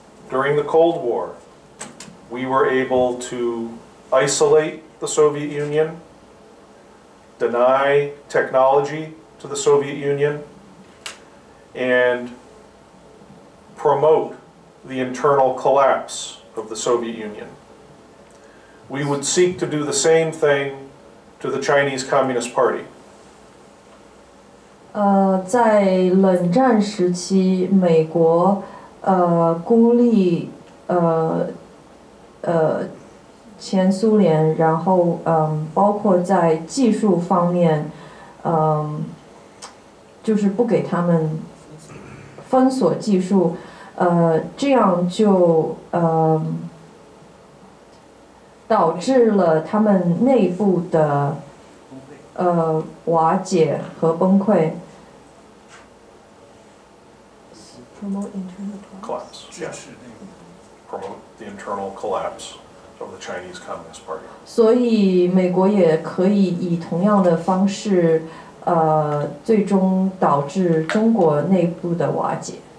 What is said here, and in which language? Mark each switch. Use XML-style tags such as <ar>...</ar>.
<en>During the Cold War, we were able to isolate the Soviet Union, deny technology to the Soviet Union, and promote the internal collapse of the Soviet Union. We would seek to do the same thing to the Chinese Communist Party.</en> <zh>在冷战时期，美国孤立前苏联，然后包括在技术方面，就是不给他们封锁技术，这样就导致了他们内部的瓦解和崩溃。</zh> <en>Promote internal Collapse, yeah. Promote the internal collapse of the Chinese Communist Party.</en> <zh>所以美国也可以以同样的方式，最终导致中国内部的瓦解。</zh>